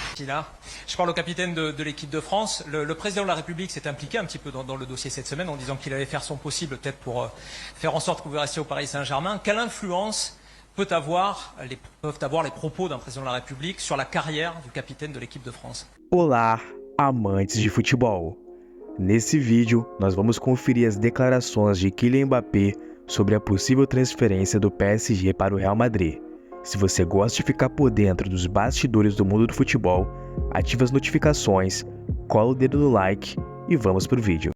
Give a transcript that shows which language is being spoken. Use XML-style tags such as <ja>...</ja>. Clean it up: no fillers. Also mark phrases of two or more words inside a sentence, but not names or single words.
<fr>Je parle au capitaine de l'équipe de France. Le président de la République s'est impliqué un petit peu dans le dossier cette semaine en disant qu'il allait faire son possible peut-être pour faire en sorte que vous restiez au Paris Saint-Germain. Quelle influence peuvent avoir les propos d'un président de la République sur la carrière du capitaine de l'équipe de France?</fr> <pt>Olá, amantes de futebol! Nesse vídeo, nós vamos conferir as declarações de Kylian Mbappé sobre a possível transferência do PSG para o Real Madrid. Se você gosta de ficar por dentro dos bastidores do mundo do futebol, ative as notificações, cola o dedo no like e vamos pro vídeo.</pt>